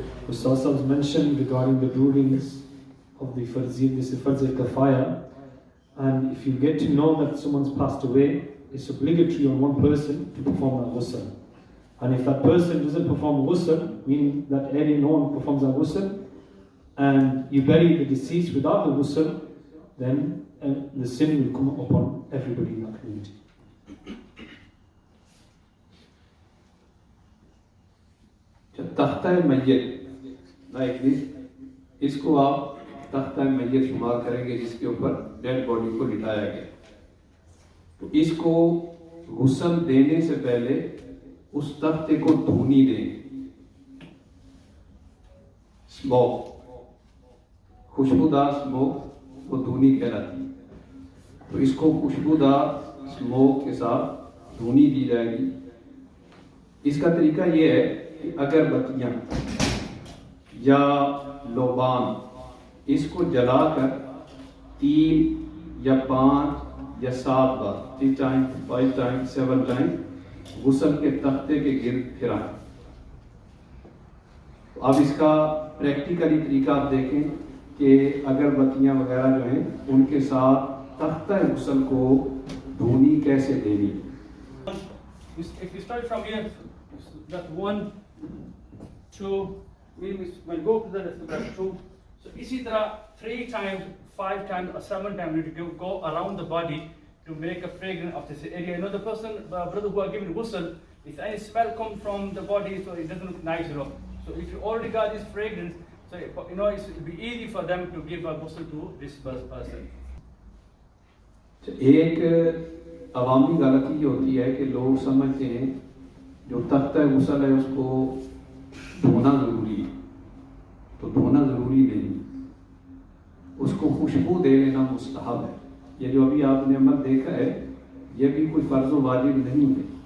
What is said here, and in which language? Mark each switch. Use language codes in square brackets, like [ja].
[en] Ustaz has mentioned regarding the rulings of the Farzid, this is Farz al-Kafaya, and if you get to know that someone's passed away, it's obligatory on one person to perform a ghusl. And if that person doesn't perform ghusl, meaning that area no one performs a ghusl, and you bury the deceased without the ghusl, then the sin will come upon everybody in that community. [ur] تختہ میت like this, اس کو آپ تختہ میت شمار کریں گے جس کے اوپر ڈیڈ باڈی کو لٹایا گیا. تو اس کو غسل دینے سے پہلے اس تختے کو دھونی دیں. اسموک, خوشبودار اسموک وہ دھونی کہلاتی ہے. تو اس کو خوشبودار اسموک کے ساتھ دھونی دی جائے گی. اس کا طریقہ یہ ہے کہ اگر بتیاں یا لوبان اس کو جلا کر 3 یا 5 یا 7 بار 3 ٹائم 5 ٹائم 7 ٹائم غسل کے تختے کے گرد پھرائیں. اب اس کا پریکٹیکلی طریقہ آپ دیکھیں کہ اگر بتیاں وغیرہ جو ہیں ان کے ساتھ تختہ غسل کو دھونی کیسے دینی. [en] If you start from here, that 1, 2, we'll go to that 2. So [ur] اسی طرح [en] 3 times, 5 times, or 7 times you need to go around the body to make a fragrance of this area. You know, the person, brother who are giving ghusl, if any smell come from the body, so it doesn't look nice, you know. So if you already got this fragrance, so you know, it will be easy for them to give a ghusl to this person. [ur] ایک عوامی غلطی یہ ہوتی ہے کہ لوگ سمجھتے ہیں جو تختہ غسل ہے اس کو دھونا ضروری ہے. تو دھونا ضروری نہیں، اس کو خوشبو دے لینا مستحب ہے. یہ جو ابھی آپ نے عمل دیکھا ہے یہ بھی کوئی فرض و واجب نہیں ہے.